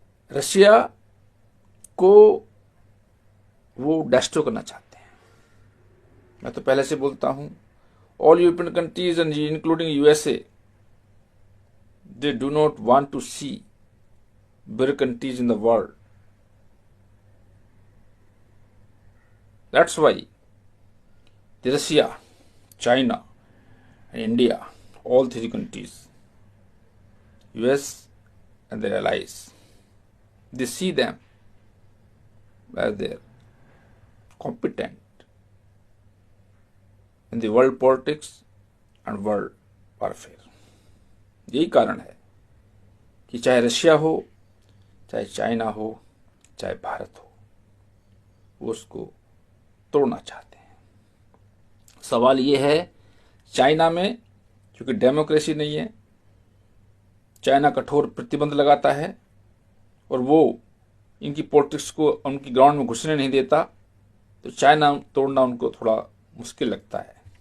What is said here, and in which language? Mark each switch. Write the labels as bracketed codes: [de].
[hi] Russia को वो destroy करना चाहते हैं। मैं तो पहले से बोलता हूं, [en] All European countries and including USA, they do not want to see bigger countries in the world. That's why the Russia, China and India, all three countries, US and their allies, they see them as their competent in the world politics and world warfare. [hi] यही कारण है कि चाहे Russia हो, चाहे China हो, चाहे भारत हो, वो उसको तोड़ना चाहते हैं। सवाल ये है, चाइना में क्योंकि डेमोक्रेसी नहीं है, चाइना कठोर प्रतिबंध लगाता है और वो इनकी पॉलिटिक्स को उनकी ग्राउंड में घुसने नहीं देता, तो चाइना तोड़ना उनको थोड़ा मुश्किल लगता है।